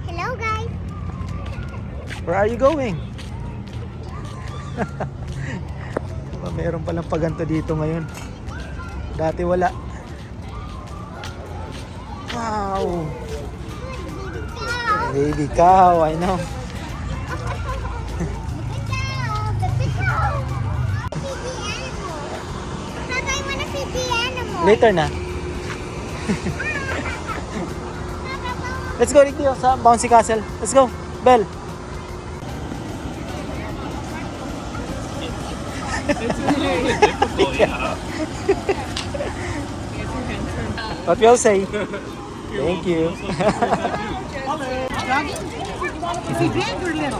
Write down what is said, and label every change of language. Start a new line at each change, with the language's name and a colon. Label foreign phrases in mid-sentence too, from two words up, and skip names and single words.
English: Hello guys. Where are you going?
Filipino: Meron palang paganto dito ngayon. Dati wala.
English: Wow! Baby cow, I know. Later na. Let's go
Filipino: dito sa Bouncy Castle.
English: Let's go, Belle. It's a little bit difficult, yeah. What will say? Thank you. Is he big or little?